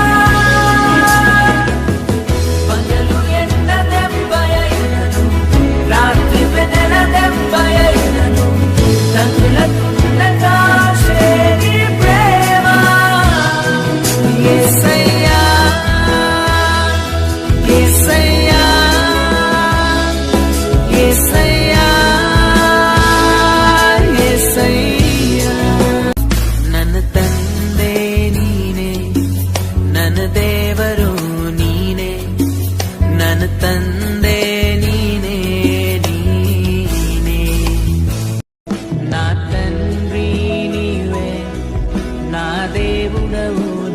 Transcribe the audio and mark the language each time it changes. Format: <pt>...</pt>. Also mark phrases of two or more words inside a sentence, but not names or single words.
<te>పగలు ఎండ దెబ్బయైనను, రాత్రి వెన్నెల దెబ్బయైనను, తగులకుండా కాచే నీ ప్రేమ. యేసయ్యా యేసయ్యా యేసయ్యా యేసయ్యా.</te> <kn>ನನ್ನ ತಂದೆ ನೀನೆ, ನನ್ನ ದೇವರು ನೀನೆ, ನನ್ನ ತಂದೆ ನೀನೆ ನೀನೆ.</kn> <te>నా తండ్రి నీవే, నా దేవుడవు</te>